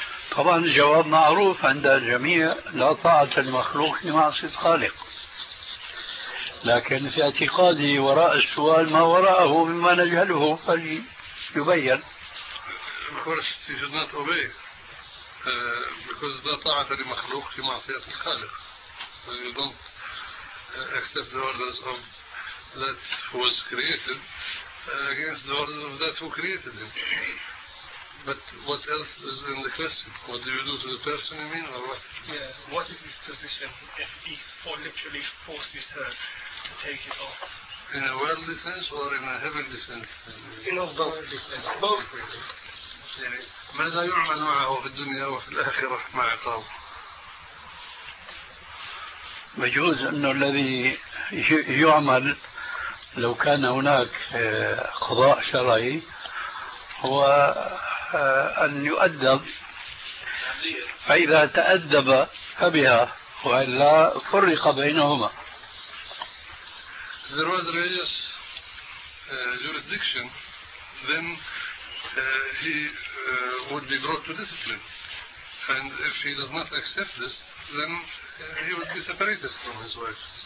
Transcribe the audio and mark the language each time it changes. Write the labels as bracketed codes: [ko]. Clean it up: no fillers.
[ar] طبعا الجواب معروف عند الجميع، لا طاعة المخلوق في معصية الخالق. لكن في اعتقادي وراء السؤال ما وراءه مما نجهله فليبين. [en] Of course you should not obey because [ar] لا طاعة لمخلوق في معصية الخالق. [en] You don't accept the orders of that who was created against the orders of that who created him. But what else is in the question? What do you do to the person, you mean, or what? Yeah, what is his position if he literally forces her to take it off? In a worldly sense or in a heavenly sense? In a worldly sense, both really. [ar] ماذا يعمل معه في الدنيا وفي الآخرة مع عقابه؟ مجوز أنه الذي يعمل لو كان هناك قضاء شرعي هو أن يؤدب، فإذا تأدب فبها وإلا فرق بينهما. [en] There was religious jurisdiction, then he would be brought to discipline. And if he does not accept this, then he would be separated from his wife.